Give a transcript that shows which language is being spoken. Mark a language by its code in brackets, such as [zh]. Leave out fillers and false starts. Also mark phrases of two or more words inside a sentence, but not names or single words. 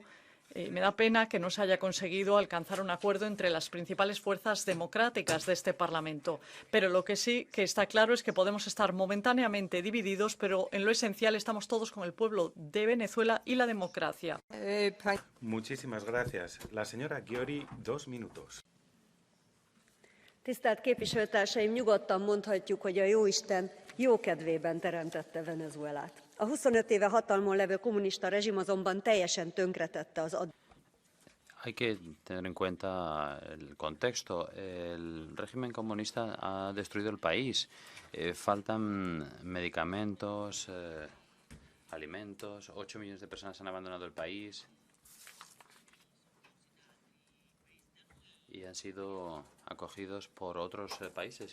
[es] Me da pena que no se haya conseguido alcanzar un acuerdo entre las principales fuerzas democráticas de este Parlamento. Pero lo que sí que está claro es que podemos estar momentáneamente divididos, pero en lo esencial estamos todos con el pueblo de Venezuela y la democracia. Muchísimas gracias. La señora Győri, 2 minutos. [hu] Tisztelt képviselőtársaim, nyugodtan mondhatjuk, hogy a Jóisten jó kedvében teremtette Venezuelát. A 25 éve hatalmon levő kommunista rezsim azonban teljesen tönkretette az [es] Hay que tener en cuenta el contexto. El régimen comunista ha destruido el país. Faltan medicamentos, alimentos. 8 millones de personas han abandonado el país y han sido acogidos por otros países.